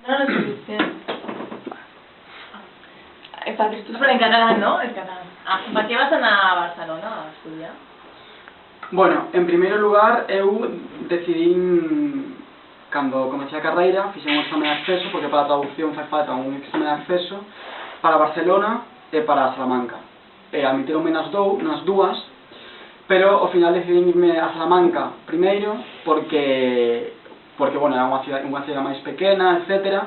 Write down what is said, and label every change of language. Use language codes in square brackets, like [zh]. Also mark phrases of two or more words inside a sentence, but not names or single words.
[ca] No, no es suficient. Però en català, no? En català. Per què vas anar a Barcelona a estudiar? [gl] Bueno, en primeiro lugar, eu decidín, cando comecei a carreira, fixen un examen de acceso, porque para a traducción fai falta un examen de acceso, para Barcelona e para Salamanca. Admitironme nas dúas, pero ao final decidín irme a Salamanca primeiro, porque bueno, era unha cidade máis pequena, etc.